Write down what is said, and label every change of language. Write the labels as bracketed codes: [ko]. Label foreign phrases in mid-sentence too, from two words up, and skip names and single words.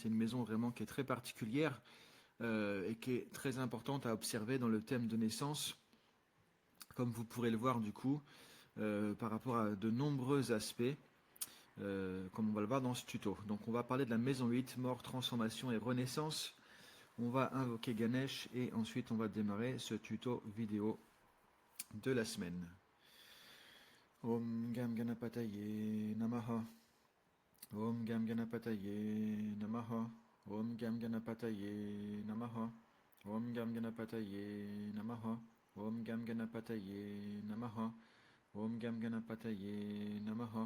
[fr] C'est une maison vraiment qui est très particulière et qui est très importante à observer dans le thème de naissance, comme vous pourrez le voir du coup, par rapport à de nombreux aspects. Comme on va le voir dans ce tuto. Donc on va parler de la maison 8, mort, transformation et renaissance. On va invoquer Ganesh et ensuite on va démarrer ce tuto vidéo de la semaine. [sa] Om Gam Ganapataye Namaha. Om Gam Ganapataye Namaha. Om Gam Ganapataye Namaha. Om Gam Ganapataye Namaha. Om Gam Ganapataye Namaha. Om Gam Ganapataye Namaha.